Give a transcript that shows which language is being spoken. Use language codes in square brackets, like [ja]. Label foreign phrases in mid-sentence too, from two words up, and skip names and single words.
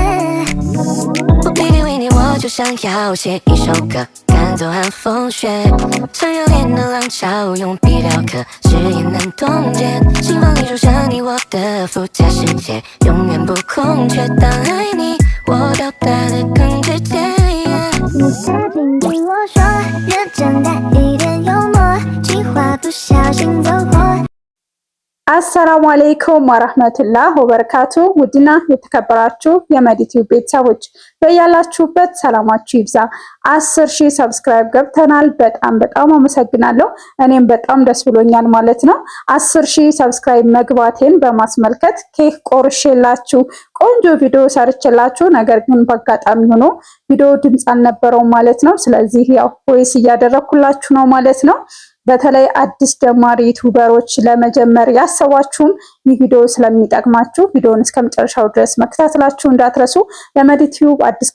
[zh] 我偏偏为你，我就想要写一首歌，赶走寒风雪，想要点的浪潮，用笔雕刻，誓言难冻结。心房里住着你我的附加世界，永远不空缺。当爱你，我表达的更直接。你曾经听我说，认真带一点幽默，计划不小心走火。 [am] አሰላሙ አለይኩም ወራህመቱላህ ወበረካቱ። ውድና የተከበራችሁ የመዲቲው ቤተሰቦች በያላችሁበት ሰላማችሁ ይብዛ። 10,000 ሰብስክራይብ ገብተናል። በጣም አመሰግናለሁ። እኔም በጣም ደስ ብሎኛል ማለት ነው። 10,000 ሰብስክራይብ መግባቴን በማስመልከት ኬክ ቆርሼላችሁ ቆንጆ ቪዲዮ ሰርችላችሁ፣ ነገር ግን በአጋጣሚ ሆኖ ቪዲዮ ድምጽ አልነበረውም ማለት ነው። ስለዚህ ያው ቮይስ እያደረኩላችሁ ነው ማለት ነው። በተለይ አዲስ ጀማሪ ዩቲዩበሮች ለመጀመር ያሰባችሁም ይህ ቪዲዮ ስለሚጠቅማችሁ ቪዲዮውን እስከመጨረሻው ድረስ መከታተላችሁ እንዳትረሱ። ለመዲቲዩብ አዲስ